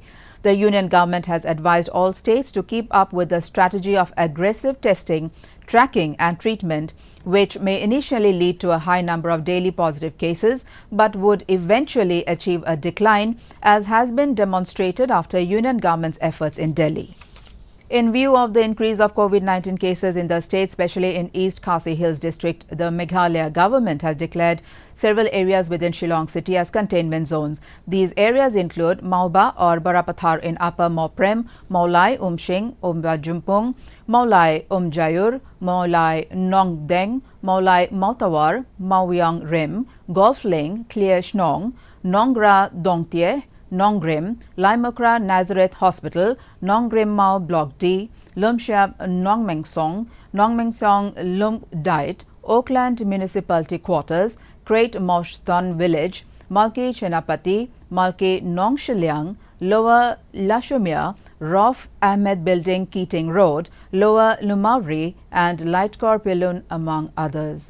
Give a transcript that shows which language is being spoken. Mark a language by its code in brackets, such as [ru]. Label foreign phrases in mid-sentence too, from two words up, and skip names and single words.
[en] The union government has advised all states to keep up with the strategy of aggressive testing, tracking and treatment, which may initially lead to a high number of daily positive cases, but would eventually achieve a decline, as has been demonstrated after union government's efforts in Delhi. In view of the increase of COVID-19 cases in the state, especially in East Khasi Hills district, the Meghalaya government has declared several areas within Shillong city as containment zones. These areas include Mauba or Barapathar in Upper Moprem, Maulai Umshing, Umbajumpung, Maulai Umjayur, Maulai Nongdeng, Maulai Mautawar, Mauyang Rim, Golf Ling, Clear Shnong, Nongra Dongtie, Nongrim, Laimukra Nazareth Hospital, Nongrim Mao Block D, Lumshab Nongmengsong, Nongmengsong Lum Diet, Oakland Municipality Quarters, Great Moshton Village, Malki Chenapati, Malki Nongshiliang, Lower Lashumia, Rauf Ahmed Building Keating Road, Lower Lumauri and Lightcore Pilun, among others.